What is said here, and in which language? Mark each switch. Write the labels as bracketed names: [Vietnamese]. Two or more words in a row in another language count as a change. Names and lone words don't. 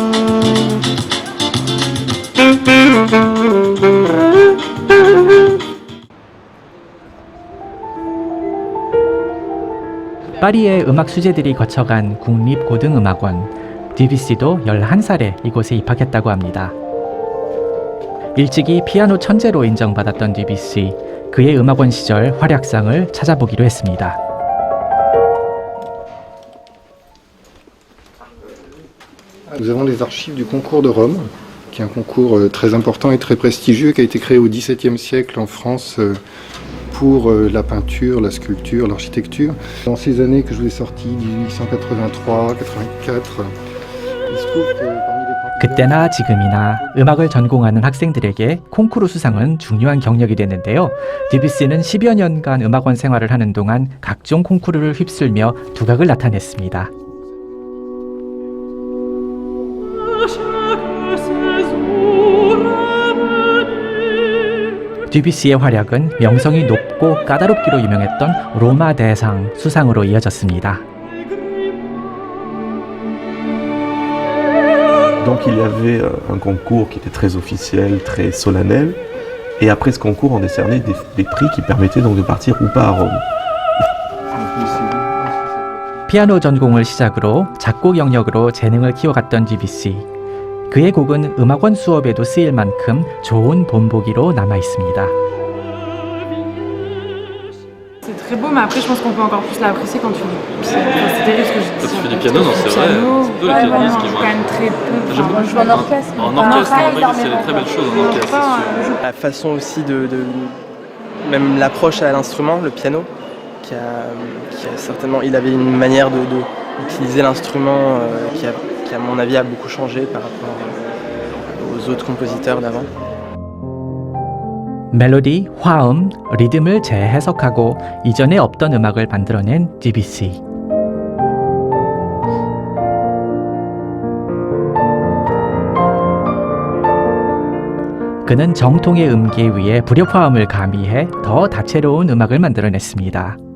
[Korean] 파리의 음악 수재들이 거쳐간 국립고등음악원. 듀비시도 11살에 이곳에 입학했다고 합니다. 일찍이 피아노 천재로 인정받았던 듀비시, 그의 음악원 시절 활약상을 찾아보기로 했습니다. [French] Nous avons les archives du concours de Rome, qui est un concours très important et très prestigieux, qui a été créé au XVIIe siècle en France pour la peinture, la sculpture, l'architecture. Dans ces années que je vous ai sorties, 1883, 84, il se trouve que parmi les [Korean] 그때나 지금이나 음악을 전공하는 학생들에게 콩쿠르 수상은 중요한 경력이 됐는데요. 듀비시는 10여 년간 음악원 생활을 하는 동안 각종 콩쿠르를 휩쓸며 두각을 나타냈습니다. 듀비시의 활약은 명성이 높고 까다롭기로 유명했던 로마 대상 수상으로 이어졌습니다. [French] Donc il y avait un concours qui était très officiel, très solennel, et après ce concours on décernait des prix qui permettaient donc de partir ou pas à Rome. [Korean] 피아노 전공을 시작으로 작곡 영역으로 재능을 키워갔던 듀비시. 그의 곡은 음악원 수업에도 쓰일 만큼 좋은 본보기로 남아 있습니다. [French] C'est très beau, mais après, je pense qu'on peut encore plus l'apprécier quand tu c'est terrible ce que je dis. Quand tu fais du piano, non, c'est vrai. C'est plutôt les pianistes qui vont. Quand même très peu. J'aime beaucoup jouer en orchestre. En orchestre, c'est des très belles choses en orchestre. La La façon aussi de même l'approche à l'instrument, le piano, qui a certainement, il avait une manière d'utiliser l'instrument qui, à mon avis, a beaucoup changé par rapport aux autres compositeurs d'avant. [Korean] 멜로디, 화음, 리듬을 재해석하고 이전에 없던 음악을 만들어낸 DBC. 그는 정통의 음계 위에 불협화음을 가미해 더 다채로운 음악을 만들어냈습니다.